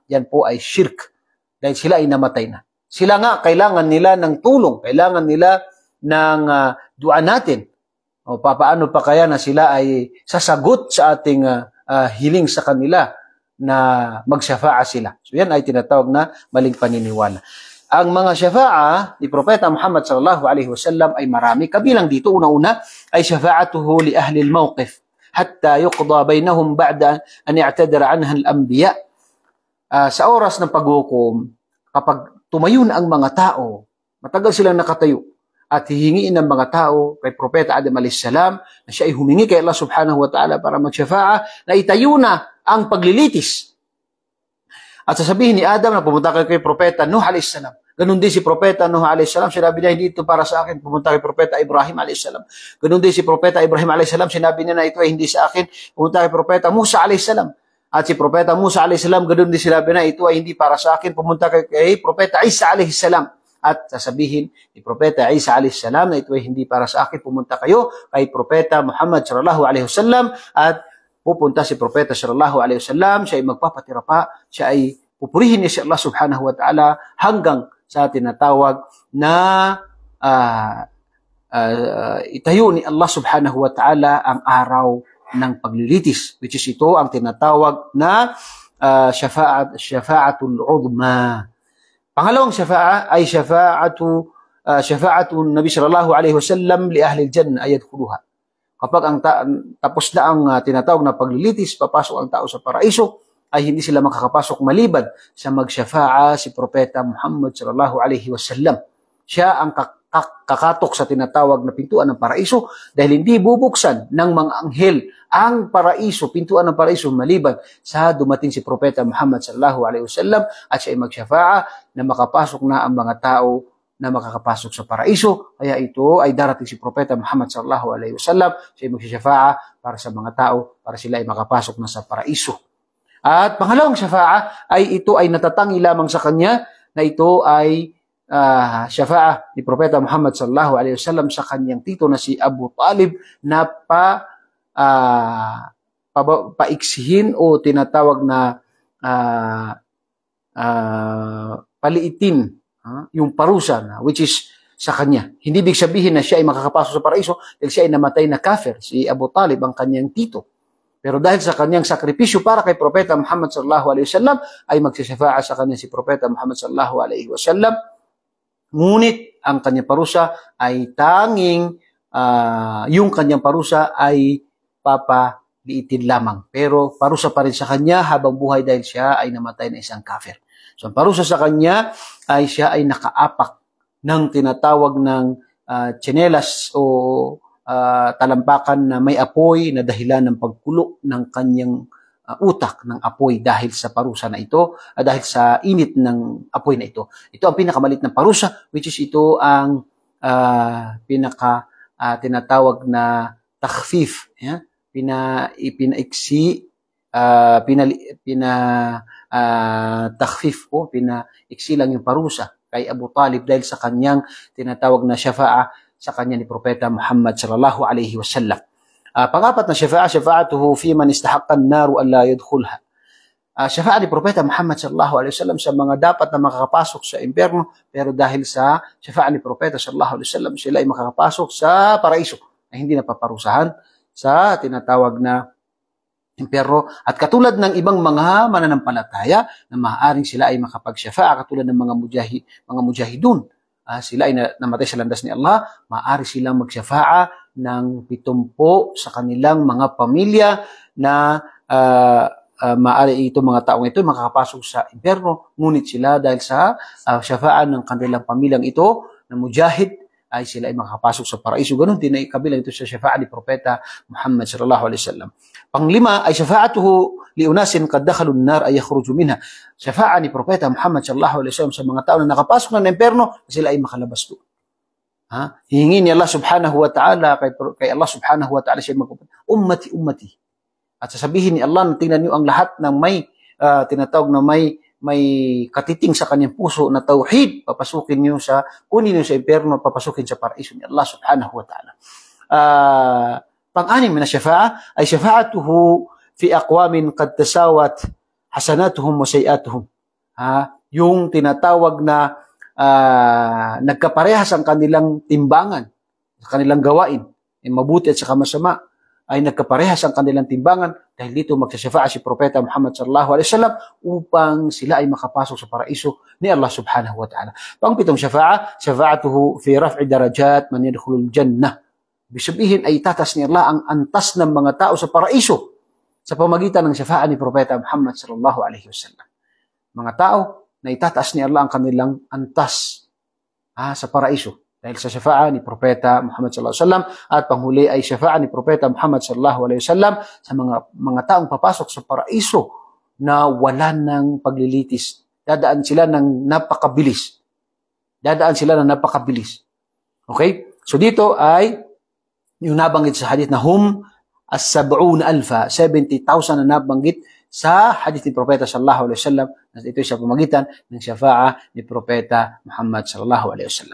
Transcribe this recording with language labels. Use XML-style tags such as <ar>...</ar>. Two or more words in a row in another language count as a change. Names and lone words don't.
<tl>Yan po ay shirk dahil sila ay namatay na. Sila nga kailangan nila ng tulong, kailangan nila ng dua natin. O papaano pa kaya na sila ay sasagot sa ating hiling sa kanila na mag-syafa'a sila. So yan ay tinatawag na maling paniniwala. Ang mga syafa'a ni Propeta Muhammad</tl> <ar>صلى الله عليه وسلم</ar> <tl>ay marami. Kabilang dito, una-una ay</tl> <ar>شفاعته لأهل الموقف حتى يقضى بينهم بعد أن اعتذر عنها الأنبياء.</ar> <tl>Sa oras ng paghukom, kapag tumayo na ang mga tao, matagal silang nakatayo, at hihingiin ng mga tao kay Propeta Adam a.s. na siya ay humingi kay Allah</tl> <ar>سبحانه وتعالى</ar> <tl>para mag-syafa'a na itayo na ang paglilitis. At sasabihin ni Adam na pumunta kay Propeta Nuh a.s. Ganun din si Propeta Nuh a.s. Sinabi niya, hindi ito para sa akin, pumunta kay Propeta Ibrahim a.s. Ganun din si Propeta Ibrahim a.s. Sinabi niya na ito ay hindi sa akin, pumunta kay Propeta Musa a.s. At si Propeta Musa a.s. ganun din sinabi na ito ay hindi para sa akin, pumunta kay Propeta Isa a.s. At sasabihin ni Propeta Isa a.s. na ito ay hindi para sa akin, pumunta kayo kay Propeta Muhammad</tl> <ar>صلى الله عليه وسلم</ar> <tl>at pupunta si Propeta</tl> <ar>صلى الله عليه وسلم,</ar> <tl>siya ay magpapatira pa, siya ay pupurihin niya si Allah</tl> <ar>سبحانه وتعالى</ar> <tl>hanggang sa tinatawag na itayo ni Allah</tl> <ar>سبحانه وتعالى</ar> <tl>ang araw ng paglilitis,</tl> <en>which is</en> <tl>ito ang tinatawag na</tl> <ar>الشفاعة العظمى.</ar> <tl>Pangalawang syafa'a ay</tl> <ar>شفاعة النبي صلى الله عليه وسلم لأهل الجنة أن يدخلوها.</ar> <tl>Kapag tapos na ang tinatawag na paglilitis, papasok ang tao sa paraiso, ay hindi sila makakapasok maliban sa magsyafa'a si Propeta Muhammad</tl> <ar>صلى الله عليه وسلم.</ar> <tl>Siya ang kakatok sa tinatawag na pintuan ng paraiso dahil hindi bubuksan ng mga anghel ang paraiso, pintuan ng paraiso maliban sa dumating si Propeta Muhammad</tl> <ar>صلى الله عليه وسلم</ar> <tl>at siya ay magsyafa'a na makapasok na ang mga tao na makakapasok sa paraiso. Kaya ito ay darating si Propeta Muhammad</tl> <ar>صلى الله عليه وسلم,</ar> <tl>siya ay magsyafa'a para sa mga tao para sila ay makapasok na sa paraiso. At pangalawang syafa'a ay ito ay natatangi lamang sa kanya na ito ay syafa'a ni Propeta Muhammad</tl> <ar>صلى الله عليه وسلم</ar> <tl>sa kanyang tito na si Abu Talib na paiksihin o tinatawag na paliitin yung parusa na</tl> <en>which is</en> <tl>sa kanya. Hindi big sabihin na siya ay makakapasok sa paraiso dahil siya ay namatay na kafir, si Abu Talib ang kanyang tito. Pero dahil sa kanyang sakripisyo para kay Propeta Muhammad</tl> <ar>صلى الله عليه وسلم</ar> <tl>ay magsasyafa'a sa kanya si Propeta Muhammad</tl> <ar>صلى الله عليه وسلم.</ar> <tl>Ngunit ang kanyang parusa ay tanging yung kanyang parusa ay papaliitin lamang. Pero parusa pa rin sa kanya habang buhay dahil siya ay namatay na isang kafir. So ang parusa sa kanya ay siya ay nakaapak ng tinatawag ng tsinelas o talampakan na may apoy na dahilan ng pagkulo ng kanyang utak ng apoy dahil sa parusa na ito, dahil sa init ng apoy na ito. Ito ang pinakamalit na parusa,</tl> <en>which is</en> <tl>ito ang tinatawag na takhfif, pinaiksi, takhfif o pinaiksi lang yung parusa kay Abu Talib dahil sa kanyang tinatawag na syafa'a sa kanya ni Propeta Muhammad</tl> <ar>صلى الله عليه وسلم.</ar> <tl>Pangapat na</tl> <ar>شفاعته في من استحق النار أن لا يدخلها.</ar> <tl>Syafa'a ni Propeta Muhammad</tl> <ar>صلى الله عليه وسلم</ar> <tl>sa mga dapat na makakapasok sa impyerno pero dahil sa syafa'a ni Propeta</tl> <ar>صلى الله عليه وسلم</ar> <tl>sila ay makakapasok sa paraiso na hindi napaparusahan sa tinatawag na impyerno. At katulad ng ibang mga mananampalataya na maaaring sila ay makapagsyafa'a katulad ng mga mujahidun. Sila ay namatay sa landas ni Allah, maaari silang magsyafa'a ng 70 sa kanilang mga pamilya na maaari itong mga taong ito makakapasok sa impyerno. Ngunit sila dahil sa syafa'a ng kanilang pamilyang ito na mujahid ay sila ay makapasok sa paraiso. Ganun din ay kabilang ito sa syafa'ah ni Propeta Muhammad</tl> <ar>صلى الله عليه وسلم.</ar> <tl>Panglima ay</tl> <ar>شفاعته لأناس قد دخلوا النار أن يخرجوا منها.</ar> <tl>Syafa'ah ni Propeta Muhammad</tl> <ar>صلى الله عليه وسلم</ar> <tl>sa mga tao na nakapasok ng impyerno, sila ay makalabas doon. Hihingi ni Allah</tl> <ar>سبحانه وتعالى</ar> <tl>kay Allah</tl> <ar>سبحانه وتعالى</ar> <tl>siya</tl> <ar>أمتي أمتي.</ar> <tl>At sasabihin ni Allah, tingnan niyo ang lahat ng may tinatawag na may katiting sa kanyang puso na tauhid, papasukin niyo kunin niyo sa impyerno, papasukin sa paraiso ni Allah</tl> <ar>سبحانه وتعالى.</ar> <tl>Pang-anim na syafa'ah ay</tl> <ar>شفاعته في أقوام قد تساوت حسناتهم وسيئاتهم. Yung tinatawag na nagkaparehas ang kanilang timbangan, sa kanilang gawain, mabuti at saka masama, ay nagkaparehas ang kanilang timbangan. Dahil dito magsasyafa'a si Propeta Muhammad صلى الله عليه وسلم upang sila ay makapasok sa paraiso ni Allah سبحانه وتعالى.</ar> <tl>Pang-pitong syafa'a,</tl> <ar>شفاعته في رفع درجات من يدخل الجنة.</ar> <tl>Ibig sabihin ay itatas ni Allah ang antas ng mga tao sa paraiso sa pamagitan ng syafa'a ni Propeta Muhammad</tl> <ar>صلى الله عليه وسلم.</ar> <tl>Mga tao na itataas ni Allah ang kanilang antas sa paraiso. Dahil sa syafa'a ni Propeta Muhammad</tl> <ar>صلى الله عليه وسلم,</ar> <tl>at panghuli ay syafa'a ni Propeta Muhammad</tl> <ar>صلى الله عليه وسلم</ar> <tl>sa mga taong papasok sa paraiso na wala ng paglilitis. Dadaan sila ng napakabilis.</tl> <en>Okay? So</en> <tl>dito ay yung nabanggit sa hadith na</tl> <ar>السبعون ألفا,</ar> <tl>70,000 na nabanggit sa hadith ni Propeta</tl> <ar>صلى الله عليه وسلم,</ar> <tl>at ito sa pamagitan ng syafa'ah ni Propeta Muhammad</tl> <ar>صلى الله عليه وسلم.</ar>